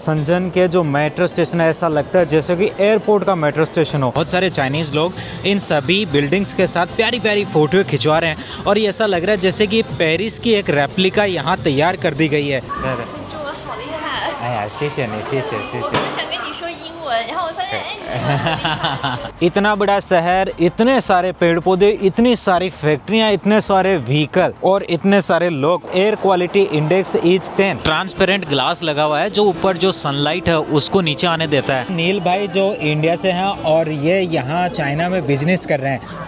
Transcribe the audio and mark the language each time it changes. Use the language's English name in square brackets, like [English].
[Hindi] शenzhen के जो metro station है ऐसा लगता है जैसे कि एयरपोर्ट का मेट्रो स्टेशन हो। बहुत सारे चाइनीज लोग इन सभी बिल्डिंग्स के साथ प्यारी प्यारी फोटो खिंचवा रहे हैं और ये ऐसा लग रहा है जैसे कि पेरिस की एक रेप्लिका यहाँ तैयार कर दी गई है। [Chinese] 中文好厉害！哎呀，谢谢你，谢谢谢我谢。很想跟你说英文，然后我发现，哎，你中文好厉害。 [Hindi] इतना बड़ा शहर, इतने सारे पेड़ पौधे, इतनी सारी फैक्ट्रियां, इतने सारे व्हीकल और इतने सारे लोग। [English] air quality index is [Hindi] 10। Transparent glass लगा हुआ है जो ऊपर जो सनलाइट है उसको नीचे आने देता है। नील भाई जो इंडिया से हैं और ये यहाँ चाइना में बिजनेस कर रहे हैं।